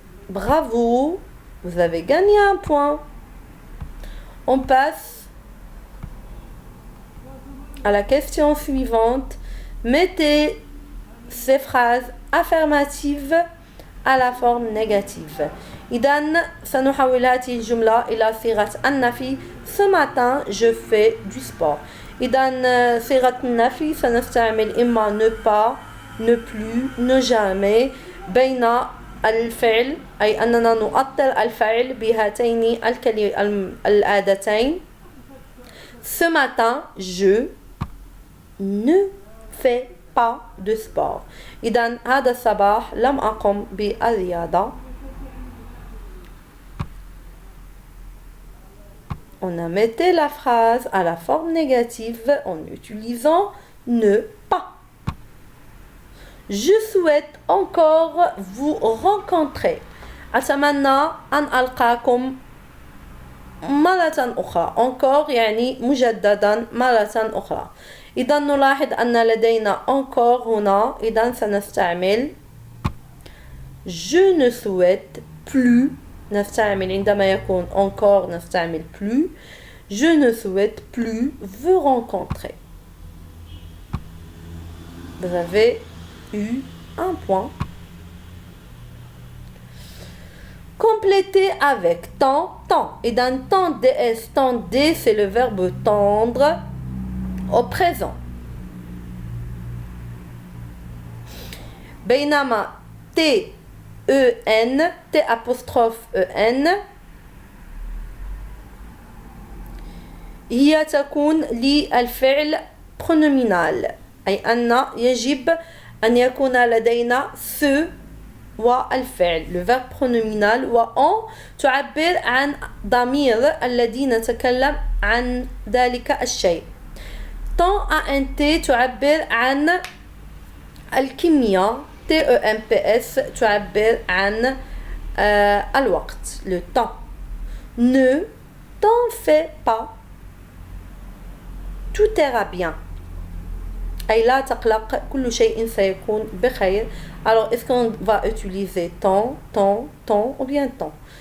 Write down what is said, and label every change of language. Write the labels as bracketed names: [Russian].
[French] bravo vous avez gagné un point on passe à la question suivante mettez ces phrases affirmatives à la forme négative [Arabic] إذا سنحول هذه الجملة إلى صيغة النفي [French] ce matin je fais du sport [Arabic] إذا صيغة النفي سنستعمل إما [French] ne pas ne plus ne jamais [Arabic] بين الفعل أي أننا نؤطر الفعل بهاتين الأداتين. [French] Ce matin, je ne fais pas de sport. [Arabic] إذن هذا الصباح لم أقم بالرياضة. [French] On a mis la phrase à la forme négative en utilisant ne pas. Je souhaite encore vous rencontrer. [Arabic] أتمنى أن ألقاكم مرة أخرى. encore يعني مجددا مرة أخرى. إذا نلاحظ أن لدينا encore هنا. إذا سنستعمل [French] je ne souhaite plus. [Arabic] نستعمل عندما يكون encore نستعمل plus. [French] Je ne souhaite plus vous rencontrer. Vous avez eu un point. Compléter avec tant, tant. Et dans tant ds, tant d, c'est le verbe tendre au présent. [Arabic] بينما t, en, t apostrophe en هي تكون للفعل pronominal أي أن يجب أن يكون لدينا ce والفعل [French] le verbe pronominal [Arabic] وأن تعبر عن ضمير الذي نتكلم عن ذلك الشيء. tant ant تعبر عن الكمية. temps تعبر عن الوقت [French] le temps. ne t'en fais pas, tout ira bien. [Arabic] أي لا تقلق كل شيء سيكون بخير. [French] Alors est-ce qu'on va utiliser tant, tant, tant ou bien tant?